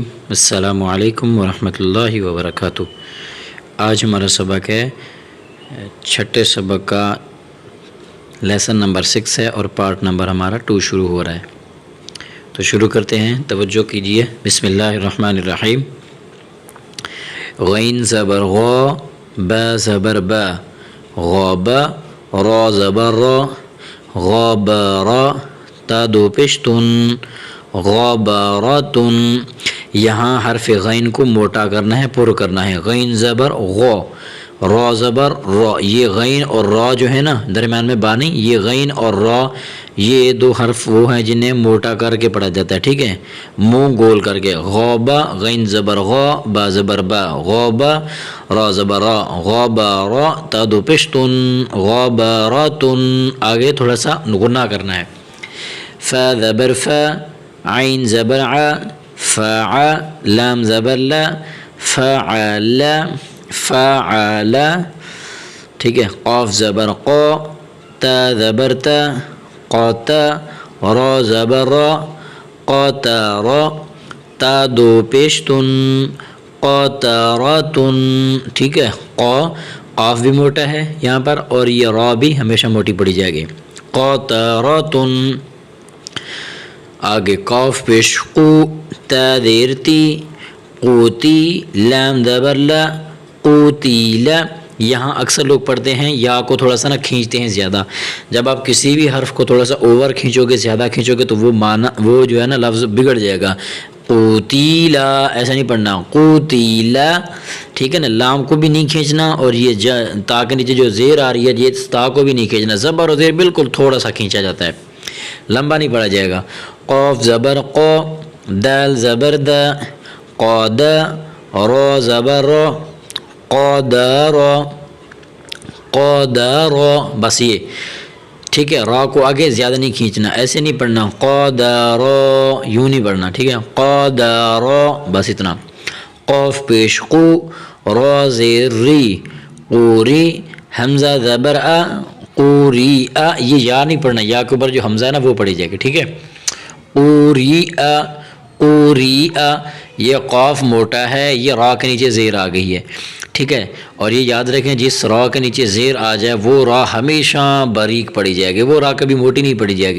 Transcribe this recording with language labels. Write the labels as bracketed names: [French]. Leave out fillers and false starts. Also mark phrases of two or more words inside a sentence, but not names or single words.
[Arabic] السلام علیکم ورحمۃ اللہ وبرکاتہ. [Urdu] آج ہمارا سبق ہے چھٹے سبق کا [English] lesson number [Urdu] 6 ہے اور [English] part number [Urdu] ہمارا 2 شروع ہو رہا ہے. تو شروع کرتے ہیں. توجہ کیجیے. [Arabic] بسم اللہ الرحمن الرحیم. [Urdu] غین زبر غو، با زبر با، غابا، را زبر را، غابارا، تا دو پشتن، غاباراتن. یہاں حرف غین کو موٹا کرنا ہے، پر کرنا ہے. غین زبر غو، را زبر را. یہ غین اور را جو ہے نا درمیان میں با نہیں، یہ غین اور را یہ دو حرف وہ ہیں جنہیں موٹا کر کے پڑھا جاتا ہے. ٹھیک ہے. منہ گول کر کے. غوبا غین زبر غا، با زبر با، غوبا، را زبر را، غابارا، تا دو پشتن، غاباراتن. آگے تھوڑا سا غنہ کرنا ہے. فا زبر فا، عین زبر ع، فا، لام زبر لا، فعل، فعل. ٹھیک ہے. قاف زبر قا، تا زبر تا، قاتا، را زبر را، قاتارا، تا دو پیشتن، قاتاراتن. ٹھیک ہے. قاف بھی موٹا ہے یہاں پر اور یہ را بھی ہمیشہ موٹی پڑی جائے گی. قاتاراتن. آگے قاف پیش قو، تا زیر تی، قوتی، لام زبر لا، قوتیلا. یہاں اکثر لوگ پڑھتے ہیں یا کو تھوڑا سا نا کھینچتے ہیں زیادہ. جب آپ کسی بھی حرف کو تھوڑا سا اوور کھینچو گے، زیادہ کھینچو گے تو وہ معنی وہ جو ہے نا لفظ بگڑ جائے گا. قوتیلا ایسا نہیں پڑھنا، قوتیلا. ٹھیک ہے نا. لام کو بھی نہیں کھینچنا اور یہ تا کے نیچے جو زیر آ رہی ہے یہ تا کو بھی نہیں کھینچنا. زبر اور زیر بالکل تھوڑا سا کھینچا جاتا ہے، لمبا نہیں پڑھا جائے گا. قاف زبر قا، دال زبر دا، قادا، را زبر را، قادارا، قادارا. بس یہ. ٹھیک ہے. را کو آگے زیادہ نہیں کھینچنا، ایسے نہیں پڑھنا قادارا، یوں نہیں پڑھنا. ٹھیک ہے. قادارا بس اتنا. قاف پیش قو، را زیر ری، قوری، حمزہ زبر آ، قوری آ. یہ یا نہیں پڑھنا، یا کے اوپر جو حمزہ ہے نا وہ پڑھی جائے گی. ٹھیک ہے. قوری آ، قوری آ. یہ قاف موٹا ہے، یہ را کے نیچے زیر آ گئی ہے. ٹھیک ہے. اور یہ یاد رکھیں جس را کے نیچے زیر آ جائے وہ را ہمیشہ باریک پڑھی جائے گی، وہ را کبھی موٹی نہیں پڑھی جائے گی.